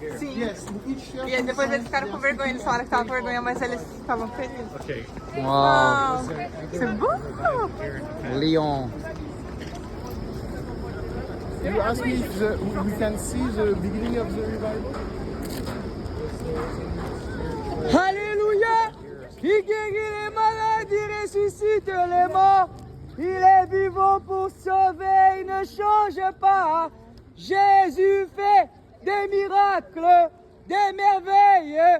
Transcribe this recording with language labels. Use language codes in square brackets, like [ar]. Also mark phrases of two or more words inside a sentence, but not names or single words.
[pt] Sim. E aí depois eles ficaram com vergonha, eles falaram que estavam com vergonha, mas eles estavam felizes. Uau! [fr] C'est beau! Leon. [en] You asked me if we can see the beginning of the revival. [fr] Alléluia! Il guérit les malades, il ressuscite les morts. Il est vivant pour sauver, il ne change pas. Jésus fait des miracles, des merveilles.